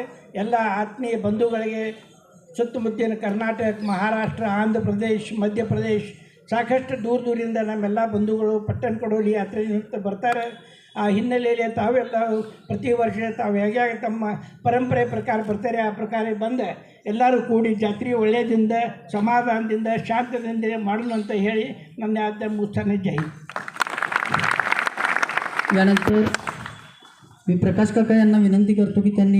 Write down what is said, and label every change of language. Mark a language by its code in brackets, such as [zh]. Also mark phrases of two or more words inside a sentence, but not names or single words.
[kn] ಎಲ್ಲ ಆತ್ಮೀಯ ಬಂಧುಗಳಿಗೆ ಸುತ್ತಮುತ್ತಲಿನ ಕರ್ನಾಟಕ, ಮಹಾರಾಷ್ಟ್ರ, ಆಂಧ್ರ ಪ್ರದೇಶ್, ಮಧ್ಯಪ್ರದೇಶ್ ಸಾಕಷ್ಟು ದೂರದಿಂದ ನಮ್ಮೆಲ್ಲ ಬಂಧುಗಳು ಪಟ್ಟಣಕಡೋಲಿ ಯಾತ್ರೆ ನಿಮಿತ್ತ ಬರ್ತಾರೆ. ಆ ಹಿನ್ನೆಲೆಯಲ್ಲಿ ತಾವೆಲ್ಲ ಪ್ರತಿ ವರ್ಷ ತಾವು ಹೇಗೆ ತಮ್ಮ ಪರಂಪರೆ ಪ್ರಕಾರ ಬರ್ತಾರೆ, ಆ ಪ್ರಕಾರ ಬಂದು ಎಲ್ಲರೂ ಕೂಡಿ ಜಾತ್ರೆ ಒಳ್ಳೆಯದಿಂದ, ಸಮಾಧಾನದಿಂದ, ಶಾಂತದಿಂದ ಮಾಡೋಣ ಅಂತ ಹೇಳಿ ನನ್ನ ಆದ ಮುಚ್ಚಾನೆ. ಜೈ. [mr] यानंतर मी प्रकाश काका यांना विनंती करतो की त्यांनी